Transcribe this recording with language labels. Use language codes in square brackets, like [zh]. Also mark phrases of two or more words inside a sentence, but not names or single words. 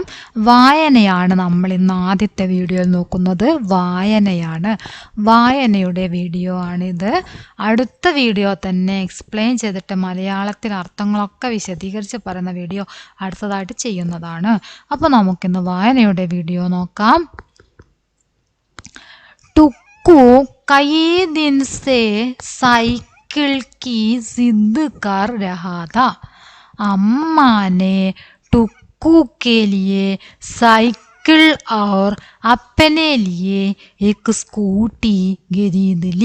[ml] വായനയാണ് നമ്മൾ ഇന്ന് ആദ്യത്തെ വീഡിയോയിൽ നോക്കുന്നത്. വായനയുടെ വീഡിയോ ആണിത്. അടുത്ത വീഡിയോ തന്നെ എക്സ്പ്ലെയിൻ ചെയ്തിട്ട് മലയാളത്തിൽ അർത്ഥങ്ങളൊക്കെ വിശദീകരിച്ച് പറയുന്ന വീഡിയോ അടുത്തതായിട്ട് ചെയ്യുന്നതാണ്. അപ്പോൾ നമുക്കിന്ന് വായനയുടെ വീഡിയോ നോക്കാം. [hi] टुक्कू कई दिन से साइकिल की जिद कर रहा था. अम्मा ने टुक्कू के लिए साइकिल और अपने लिए एक स्कूटी खरीद ली.